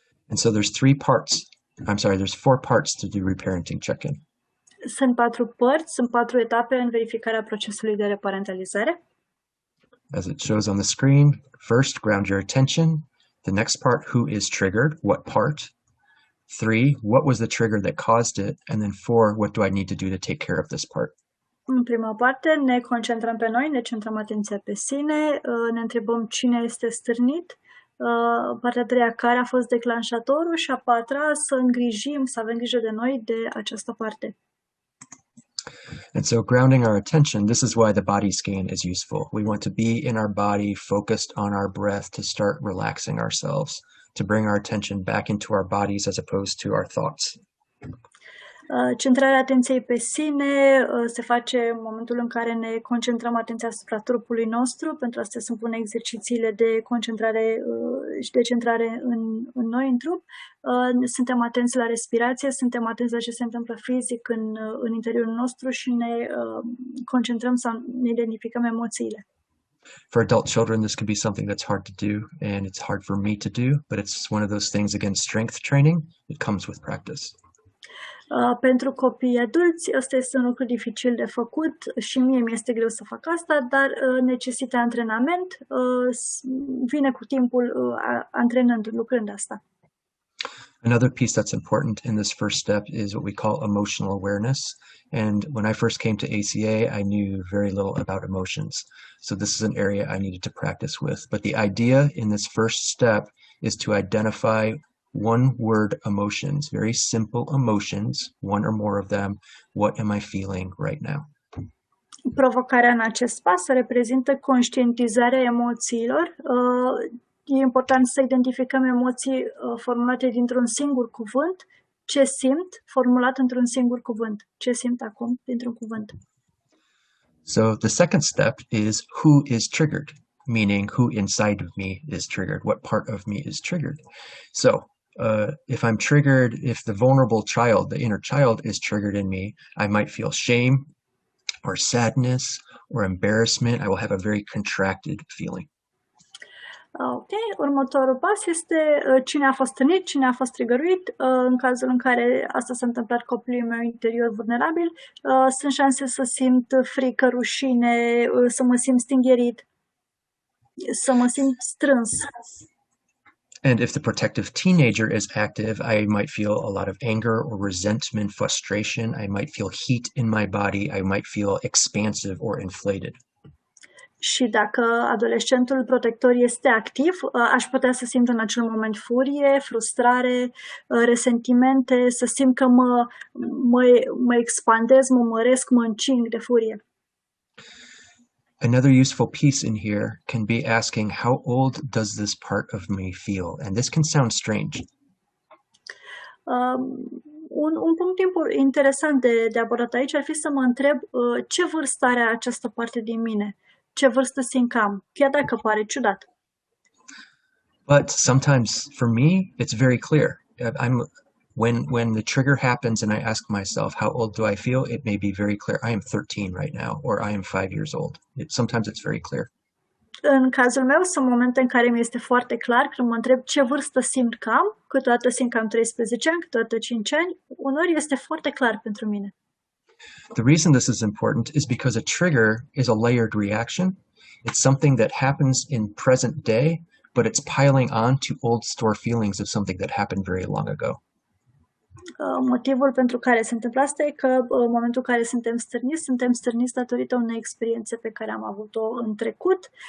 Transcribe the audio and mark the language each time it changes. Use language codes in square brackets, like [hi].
[en] And so there's there's 4 parts to the reparenting check-in. [ro] Sunt 4 părți, sunt 4 etape în verificarea procesului de reparentalizare. [en] As it shows on the screen, first, ground your attention. The next part, who is triggered, what part? 3, what was the trigger that caused it? And then 4, what do I need to do to take care of this part? [ro] În prima parte ne concentrăm pe noi, ne centrăm atenția pe sine, ne întrebăm cine este stârnit, partea a treia, care a fost declanșatorul și a patra, să îngrijim, să avem grijă de noi de această parte. [en] And so grounding our attention, this is why the body scan is useful. We want to be in our body, focused on our breath, to start relaxing ourselves, to bring our attention back into our bodies as opposed to our thoughts. [ro] Centrarea atenției pe sine se face în momentul în care ne concentrăm atenția asupra trupului nostru. Pentru asta se pun exercițiile de concentrare și de centrare în noi, în trup. Suntem atenți la respirație, suntem atenți la ce se întâmplă fizic în interiorul nostru și ne concentrăm sau ne identificăm emoțiile. [en] For adult children, this could be something that's hard to do, and it's hard for me to do, but it's one of those things, again, strength training, it comes with practice. [ro] Pentru copii adulți, ăsta este un lucru dificil de făcut și mie mi-este greu să fac asta, dar necesită antrenament, vine cu timpul antrenând, lucrând asta. [en] Another piece that's important in this first step is what we call emotional awareness. And when I first came to ACA, I knew very little about emotions. So this is an area I needed to practice with. But the idea in this first step is to identify one-word emotions, very simple emotions, one or more of them. What am I feeling right now? [ro] Provocarea în acest pas reprezintă conștientizarea emoțiilor. E important să identificăm emoții formulate dintr-un singur cuvânt. Ce simt, formulat într-un singur cuvânt. Ce simt acum dintr-un cuvânt. [en] So the second step is who is triggered, meaning who inside of me is triggered, what part of me is triggered. So if I'm triggered, if the vulnerable child, the inner child is triggered in me, I might feel shame or sadness or embarrassment. I will have a very contracted feeling. [ro] Ok, următorul pas este cine a fost tânit, cine a fost trigăruit. În cazul în care asta s-a întâmplat copilului meu interior vulnerabil, sunt șanse să simt frică, rușine, să mă simt stingherit, să mă simt strâns. [en] And if the protective teenager is active, I might feel a lot of anger or resentment, frustration. I might feel heat in my body. I might feel expansive or inflated. [ro] Și dacă adolescentul protector este activ, aș putea să simt în acel moment furie, frustrare, resentimente, să simt că mă expandez, mă măresc, mă încing de furie. [en] Another useful piece in here can be asking, how old does this part of me feel? And this can sound strange. [ro] Un punct interesant de abordat aici ar fi să mă întreb ce vârstă are această parte din mine. Ce vârstă simt că am, chiar dacă pare ciudat. [en] But sometimes for me, it's very clear. When the trigger happens and I ask myself, how old do I feel? It may be very clear. I am 13 right now, or I am 5 years old. Sometimes it's very clear. [ro] În cazul meu sunt momente în care mi este foarte clar când mă întreb ce vârstă simt că am, câteodată simt că am 13 ani, câteodată 5 ani, uneori este foarte clar pentru mine. [en] The reason this is important is because a trigger is a layered reaction. It's something that happens in present day, but it's piling on to old store feelings of something that happened very long ago. [ro] Motivul pentru care se întâmplă asta e că în momentul în care suntem stârniți datorită unei experiențe pe care am avut-o în trecut.